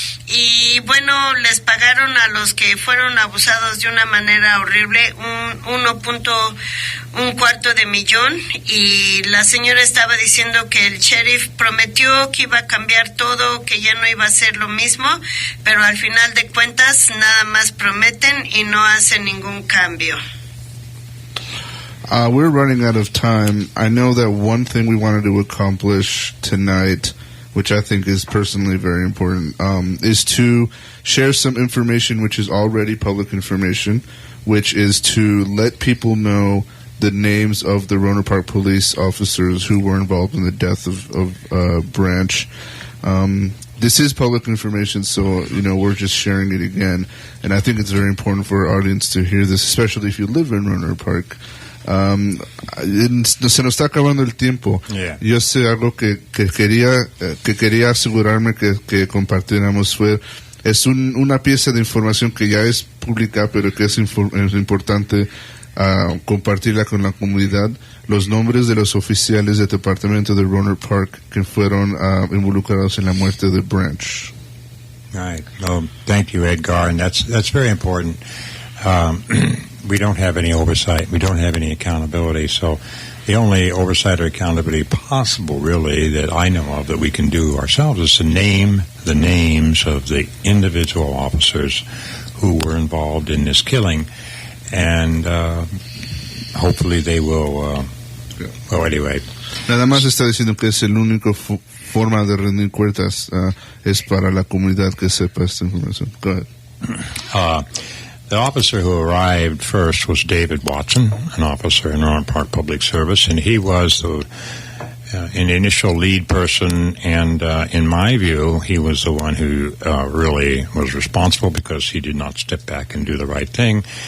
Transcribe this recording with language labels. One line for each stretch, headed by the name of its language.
Spanish: Y bueno, les pagaron a los que fueron abusados de una manera horrible $1.25 million, y la señora estaba diciendo que el sheriff prometió que iba a cambiar todo, que ya no iba a ser lo mismo, pero al final de cuentas nada más prometen y no hacen ningún cambio.
English: We're running out of time. I know that one thing we wanted to accomplish tonight, which I think is personally very important, is to share some information which is already public information, which is to let people know the names of the Rohnert Park police officers who were involved in the death of Branch. This is public information, so, we're just sharing it again. And I think it's very important for our audience to hear this, especially if you live in Rohnert Park.
Spanish: Se nos está acabando el tiempo.
English: Yeah.
Spanish: Yo sé algo que quería asegurarme que compartiéramos es una pieza de información que ya es pública, pero que es importante compartirla con la comunidad. Los nombres de los oficiales del departamento de Rohnert Park que fueron involucrados en la muerte de Branch.
English: Right. Well, thank you, Edgar, and that's very important. We don't have any oversight. We don't have any accountability. So the only oversight or accountability possible, really, that I know of that we can do ourselves is to name the names of the individual officers who were involved in this killing. And hopefully they will... well, anyway.
Spanish: Nada más está diciendo que es el único forma de rendir cuentas es para la comunidad que sepa esta información.
English: Go ahead. The officer who arrived first was David Watson, an officer in Rohnert Park Public Service, and he was an initial lead person, and in my view, he was the one who really was responsible because he did not step back and do the right thing.